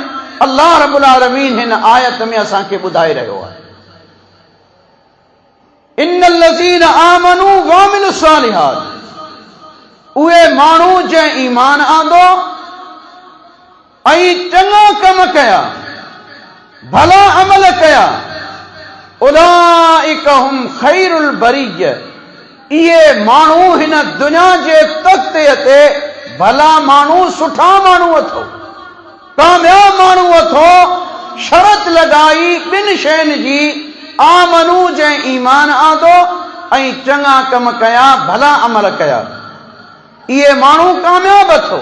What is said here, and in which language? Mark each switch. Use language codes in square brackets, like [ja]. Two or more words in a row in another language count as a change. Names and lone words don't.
[sd] अल्लाह [ar] رب العالمين [sd] हिन आयत में असांखे ॿुधाए रहियो आहे, [ar] إن الذين آمنوا وعملوا الصالحات, [sd] उहे माण्हू जंहिं ईमान आंदो ऐं चङा कम कया, भला अमल कया, [ar] أولئك هم خير البرية, [sd] इहे माण्हू हिन दुनिया जे तख़्ते ते भला माण्हू, सुठा माण्हू अथो, कामयाब माण्हू अथो। शरत लॻाई ॿिनि शयुनि जी, आमनू जंहिं ईमान आंदो ऐं चङा कम कया, भला अमल कया, इहे माण्हू कामयाब अथो।